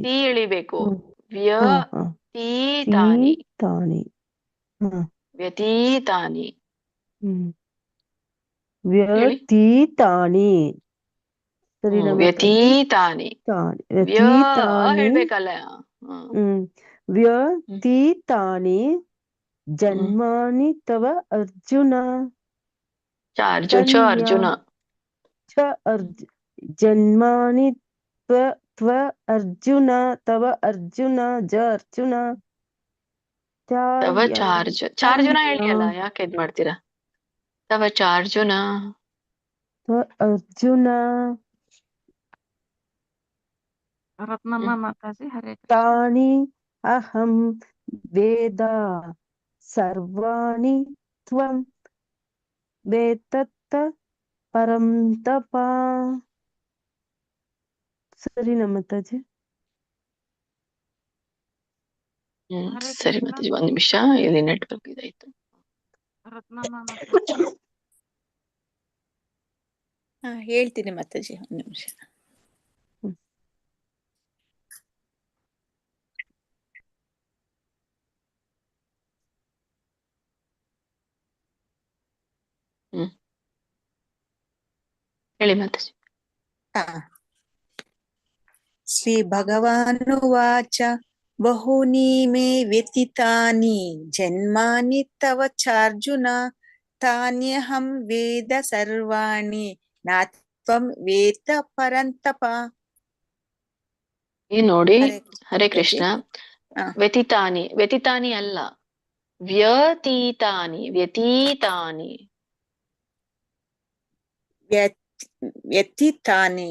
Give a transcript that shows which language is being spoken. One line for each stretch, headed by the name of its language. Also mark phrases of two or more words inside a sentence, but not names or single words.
Kannada: ತೀ ಎಳಿಬೇಕು.
Sanskrit: ವ್ಯತೀತಾನಿ ವ್ಯತೀತಾನಿ
Kannada: ವ್ಯತೀತಾನಿ ಸರಿ ವ್ಯತೀತಾನಿ ಹೇಳ್ಬೇಕಲ್ಲ.
Sanskrit: ವ್ಯತೀತಾನಿ ಜನ್ಮಾನಿ ತವ ಅರ್ಜುನ. ಅರ್ಜುನ ಜನ್ಮಾನಿ ತ್ವ ಅರ್ಜುನ ತವ ಅರ್ಜುನ ಅರ್ಜುನ ತವ ಚಾರ್ಜುನ
Kannada: ಹೇಳಿ ಅಲ್ಲ, ಯಾಕೆ ಇದ್ ಮಾಡ್ತೀರಾ?
Sanskrit: ತವ ಚಾರ್ಜುನ ಅರ್ಜುನ
Kannada: ರತ್ನಮ್ಮ ಮಾತಾಜಿ. ಹರೇ
Sanskrit: ತಾನಿ ಅಹಂ ವೇದ ಸರ್ವಾಣಿ ತ್ವಂ ವೇತ್ತತ್ತ ಪರಂತಪ.
Kannada: ಸರಿ ಮಾತಾಜಿ. ಸರಿ ಮಾತಾಜಿ, ಒಂದ್ ನಿಮಿಷ, ಇಲ್ಲಿ ನೆಟ್ವರ್ಕ್ ಇದಾಯ್ತು. ರತ್ನಮ್ಮ ಮಾತಾಜಿ. ಹೇಳ್ತೀನಿ ಮಾತಾಜಿ, ಒಂದ್ ನಿಮಿಷ. ಹೇಳಿ ಮಾತಾಜಿ.
Sanskrit: ಶ್ರೀ ಭಗವಾನುವಾಚ ಬಹೂನಿ ಮೇ ವ್ಯತೀತಾನಿ ಜನ್ಮಾನಿ ತವ ಚಾರ್ಜುನ ತಾನ್ಯಹಂ ವೇದ ಸರ್ವಾಣಿ ನ ತ್ವಂ ವೇದ ಪರಂತಪ.
Kannada: ನೋಡಿ, ಹರೇ ಕೃಷ್ಣ. ವ್ಯತೀತಾನಿ ಅಲ್ಲ, ವ್ಯತೀತಾನಿ. ವ್ಯತಿತಾನಿ